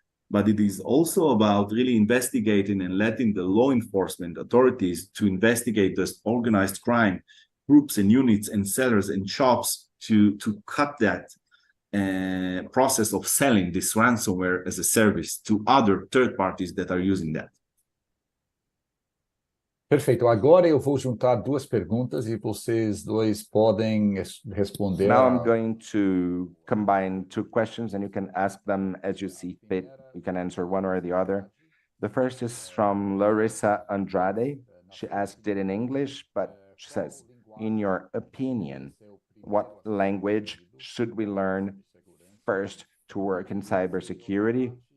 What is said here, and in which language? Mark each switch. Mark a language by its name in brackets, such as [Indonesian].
[English] But it is also about really investigating and letting the law enforcement authorities to investigate this organized crime groups and units and sellers and shops to cut that process of selling this ransomware as a service to other third parties that are using that. [Portuguese] Perfeito. Agora eu vou juntar duas perguntas e vocês dois podem responder. [English] Now I'm going to combine two questions, and you can ask them as you see fit. You can answer one or the other. The first is from Larissa Andrade. She asked it in English, but she says, in your opinion, what language should we learn first to work in cybersecurity?